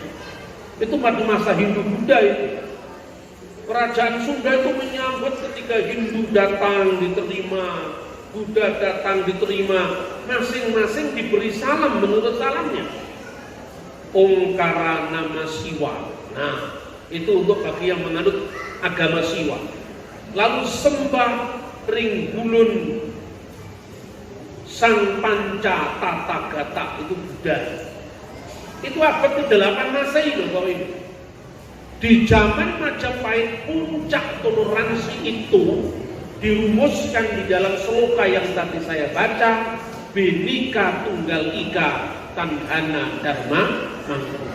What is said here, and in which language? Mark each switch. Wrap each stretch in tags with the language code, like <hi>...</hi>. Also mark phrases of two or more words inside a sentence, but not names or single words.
<id>Itu pada masa Hindu Buddha itu. Kerajaan Sunda itu menyambut ketika Hindu datang, diterima Buddha datang diterima, masing-masing diberi salam menurut salamnya.</id> <kaw>Ongkara nama Siwa.</kaw> <id>Nah, itu untuk bagi yang menganut agama Siwa.</id> <kaw>Lalu sembah ring bulun Sang Panca Tathagata, itu Buddha.</kaw> <id>Itu abad ke-8 Masehi loh kau ini. Di zaman Majapahit puncak toleransi itu dirumuskan di dalam sloka yang tadi saya baca,</id> <kaw>Bhinneka Tunggal Ika Tandhana Dharma Manggala.</kaw>